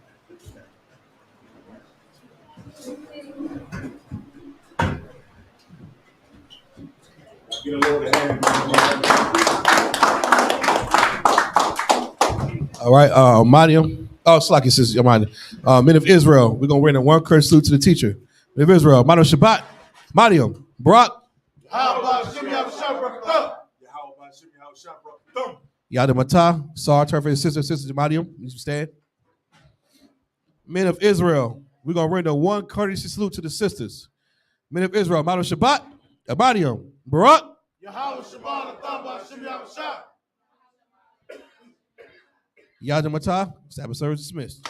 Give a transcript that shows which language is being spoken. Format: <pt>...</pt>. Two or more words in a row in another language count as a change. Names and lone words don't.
<en>Get a little hand. All right, Madiam. Oh, Slaki says, Men of Israel, we're going to render one curse salute to the teacher. Men of Israel, Mano Shabbat, Madiam, Barak, Yahweh Ba'ashim Yahweh Shai Barakiyah. Yahweh Ba'ashim Yahweh Shai Barakiyah. Yadamata, Sar, turn for his sister, Madiam. You stand. Men of Israel, we're going to render one courtesy salute to the sisters. Men of Israel, Mano Shabbat, Madiam, Barak, Yahweh Shabbat Ba'ashim Yahweh Shai. Yadamata, Sabbath service dismissed.</en>